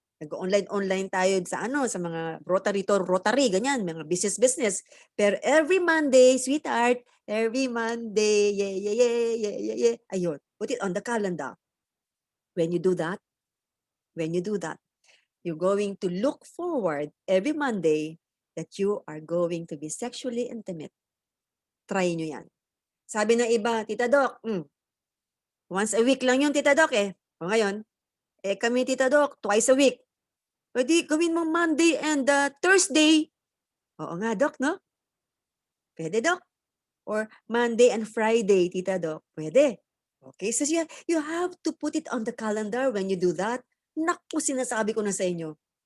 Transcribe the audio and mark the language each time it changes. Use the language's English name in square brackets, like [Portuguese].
[Filipino] Nag-online tayo sa mga ROTARY, ganyan, mga business. [English] Pero every Monday, sweetheart, every Monday, yeah. Ayun, put it on the calendar. When you do that, you're going to look forward every Monday that you are going to be sexually intimate. [Filipino] Try nyo yan. Sabi ng iba, Tita Doc, [English] once a week [Filipino] lang yun, Tita Doc O ngayon, kami, Tita Doc, [English] twice a week. [Filipino] Pwede gawin mo Monday and Thursday. Oo nga, Doc, no? Pwede, Doc. [English] Or Monday and Friday, Tita Doc. Pwede. Okay, so you have to put it on the calendar when you do that. [Filipino] Naku, sinasabi ko na sa inyo.